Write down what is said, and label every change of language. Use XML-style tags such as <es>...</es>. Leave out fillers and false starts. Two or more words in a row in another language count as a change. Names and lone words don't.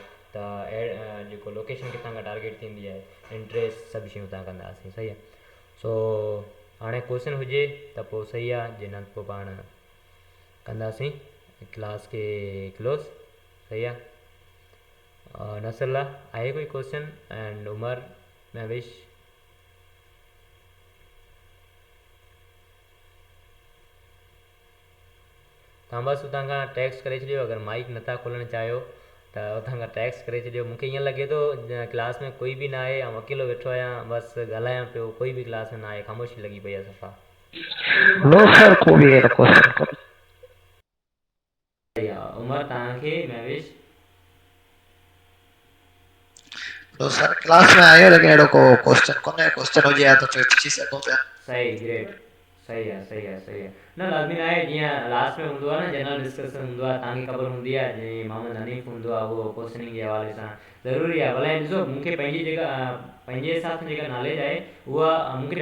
<sd>त एड जेको लोकेशन किथां खां टारगेट थींदी आहे, इंट्रस्ट, सभु शयूं तव्हां कंदासीं, सही आहे। सो हाणे क्वेश्चन हुजे त पोइ सही आहे, जे न पोइ पाण कंदासीं क्लास खे क्लोज़, सही आहे। नसरल्ला, आहे कोई क्वेश्चन? एंड उमर, महविश, तव्हां बसि हुतां खां टैक्स करे छॾियो, अगरि माइक नथा खोलणु चाहियो त हुतां खां टैक्स करे छॾियो। मूंखे ईअं लॻे थो क्लास में कोई बि न आहे, ऐं अकेलो वेठो आहियां, बसि ॻाल्हायां पियो, कोई बि क्लास में न आहे, ख़ामोशी लॻी पई आहे सफ़ा।</sd> <en>no sir,</en> <sd>को भी अहिड़ो क्वेश्चन कोन्हे। सही आहे। उमर, तव्हांखे महविश?</sd> <en>no sir,</en> <sd>क्लास में आयो लेकिन अहिड़ो को क्वेश्चन कोन्हे, क्वेश्चन हुजे हा त फिर पुछी सघो पिया। सही, ग्रेट। सही आहे न लाज़मी न आहे जीअं लास्ट में हूंदो आहे न</sd> <en>general discussion</en> <sd>हूंदो आहे तव्हांखे ख़बर हूंदी आहे जीअं मोहम्मद हनीफ़ हूंदो आहे उहो क्वेश्चनिंग जे हवाले सां ज़रूरी आहे भले ॾिसो मूंखे पंहिंजी जेका पंहिंजे हिसाब सां जेका नॉलेज आहे उहा मूंखे</sd>